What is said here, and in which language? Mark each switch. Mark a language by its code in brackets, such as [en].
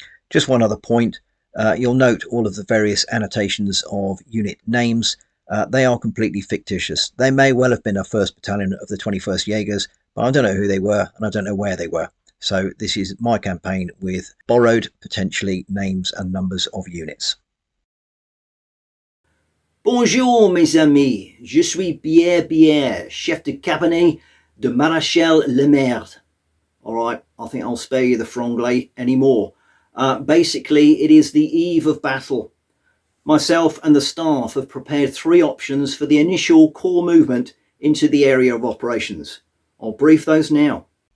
[en] Just one other point, you'll note all of the various annotations of unit names. They are completely fictitious. They may well have been a 1st Battalion of the 21st Jaegers, but I don't know who they were and I don't know where they were. So this is my campaign with borrowed, potentially, names and numbers of units. [fr] Bonjour mes amis, je suis Bialystok, chef de cabinet de Marshal Lemmerde. [en] Alright, I think I'll spare you the franglais anymore. Basically, it is the eve of battle. Myself and the staff have prepared 3 options for the initial corps movement into the area of operations. I'll brief those now.